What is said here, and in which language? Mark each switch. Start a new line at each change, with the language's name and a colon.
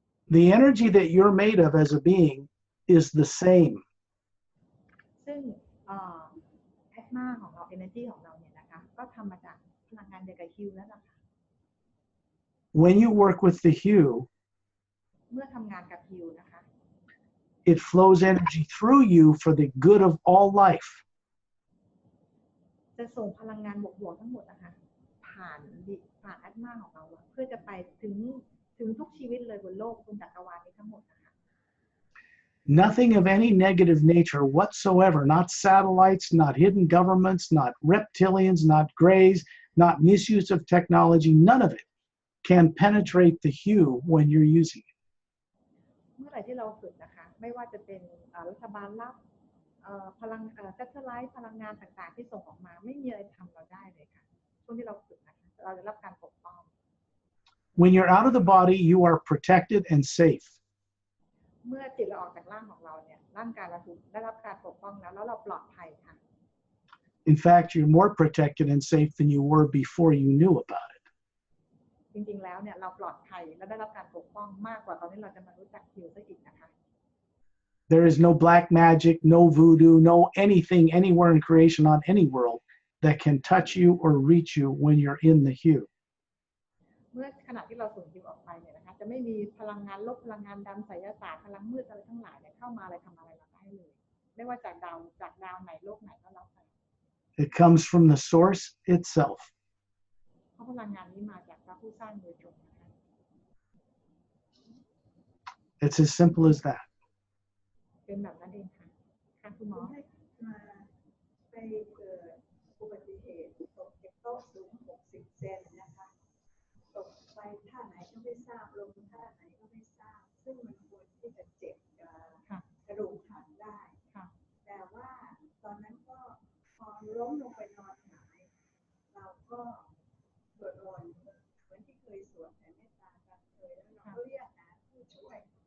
English: the energy that you're made of as a being is the same.
Thai: ซึ่งแอตมาของเรา energy ของเราเนี่ยนะคะก็ทำมาจากพลังงานเดียวกับฮิวนั่นแหละค่ะ
English: When you work with the hue,
Thai: เมื่อทำงานกับฮิวนะคะ
English: it flows energy through you for the good of all life.
Thai: จะส่งพลังงานบวกๆทั้งหมดนะคะผ่านแอตมาของเราเพื่อจะไปถึงทุกชีวิตเลยบนโลกบนจักรวาลนี้ทั้งหมดนะคะ
English: Nothing of any negative nature whatsoever, not satellites, not hidden governments, not reptilians, not greys, not misuse of technology, none of it can penetrate the hue when you're using it.
Thai: เมื่อไหร่ที่เราฝึกนะคะไม่ว่าจะเป็นรัฐบาลลับพลังsatellite พลังงานต่างๆที่ส่งออกมาไม่มีอะไรทำเราได้เลยค่ะช่วงที่เราฝึกนะคะเราจะรับการปกป้อง
English: When you're out of the body, you are protected and safe.
Thai: เมื่อจิตเราออกจากร่างของเราเนี่ยร่างกายเราถูกได้รับการปกป้องแล้วเราปลอดภัยค่ะ
English: In fact, you're more protected and safe than you were before you knew about it.
Thai: จริงๆแล้วเนี่ยเราปลอดภัยและได้รับการปกป้องมากกว่าตอนที่เราจะมารู้จักฮิวซะอีกนะคะ
English: There is no black magic, no voodoo, no anything anywhere in creation on any world that can touch you or reach you when you're in the hue.
Thai: เมื่อขณะที่เราส่งฮิวออกไปเนี่ยนะคะจะไม่มีพลังงานลบพลังงานดำไสยศาสตร์พลังมืดอะไรทั้งหลายเนี่ยเข้ามาอะไรทำอะไรเราได้เลยไม่ว่าจากดาวไหนโลกไหนก็แล้วแต่
English: It comes from the source itself.
Thai: เพราะพลังงานนี้มาจากพระผู้สร้างโดยตรงนะคะ
English: It's as simple as that.
Thai: เป็นแบบนั้นเองค่ะค่ะคุณหมอ ไปเกิดอุบัติเหตุตกจากโต๊ะสูง60 เซนนะคะตกไปท่าไหนก็ไม่ทราบลงท่าไหนก็ไม่ทราบซึ่งมันควรที่จะเจ็บกระดูกหักได้แต่ว่าตอนนั้นก็พอล้มลงไปนอนหงายเราก็สวดมนต์เหมือนที่เคยสวดแต่เมตตากันเคยแล้วเราก็เรียกหาผู้ช่วย